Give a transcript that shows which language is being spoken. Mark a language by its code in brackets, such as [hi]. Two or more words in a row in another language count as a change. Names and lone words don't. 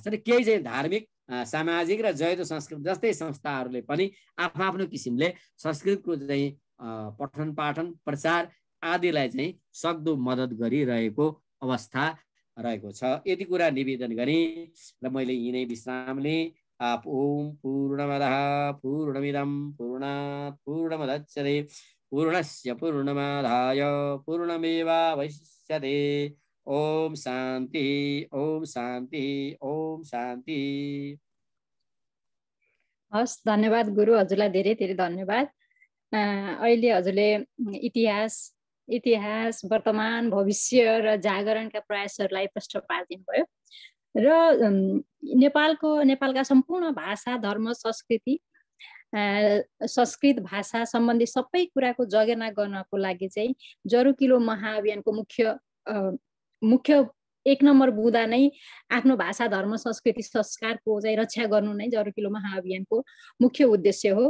[ne] र केही चाहिँ धार्मिक, सामाजिक र जयदो संस्कृत जस्तै संस्थाहरूले पनि आफ्नो किसिमले संस्कृतको चाहिँ पठन पाठन प्रचार आदिलाई चाहिँ सक्दो मद्दत गरिरहेको अवस्था रहेको छ। यति कुरा निवेदन गरेँ र मैले यिनै विश्राम लिएँ। [sa] ओम पूर्णमदः पूर्णमिदं पूर्णात् पूर्णमुदच्यते पूर्णस्य पूर्णमादाय पूर्णमेवावशिष्यते। ओम शान्ति, ओम शान्ति, ओम शान्ति। [ne] हस्, धन्यवाद गुरु, हजुरलाई धेरै धेरै धन्यवाद। अहिले हजुरले इतिहास, वर्तमान, भविष्य र जागरणका प्रयासहरूलाई प्रश्न पारिदिनु भयो र नेपालका सम्पूर्ण भाषा, धर्म, संस्कृत भाषा सम्बन्धी सबै कुराको जगेर्ना गर्नको लागि चाहिँ जरुकिलो महाअभियानको मुख्य 1 नम्बर बुँदा नै आफ्नो भाषा, धर्म, संस्कृति, संस्कारको चाहिँ रक्षा गर्नु नै जरुकिलो महाअभियानको मुख्य उद्देश्य हो।